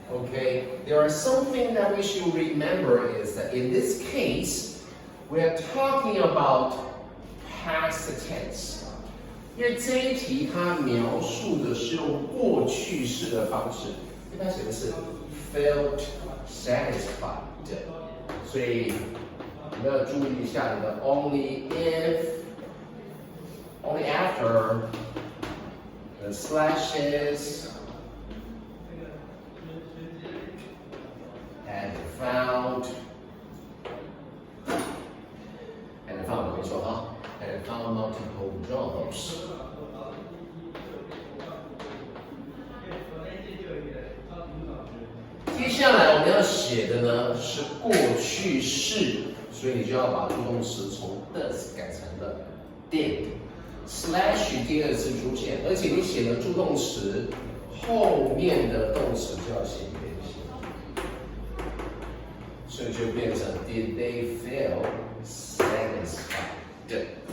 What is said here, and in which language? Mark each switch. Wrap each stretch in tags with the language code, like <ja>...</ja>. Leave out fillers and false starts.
<en>Okay, there are something that we should remember is that in this case, we are talking about past tense.</en> <zh>因为这一题它描述的是用过去式的方式，因为它写的是</zh> <en>felt satisfied，</en> <zh>所以你要注意一下你的</zh> <en>only if, only after, the slashes. And found</en> <zh>没错哈</zh> <en>，and found multiple jobs。</en> <zh>接下来我们要写的呢是过去式，所以你就要把助动词从 does 改成了 did。slash 第二次出现，而且你写的助动词后面的动词就要写原形。所以就变成</zh> <en>Did they feel satisfied?</en>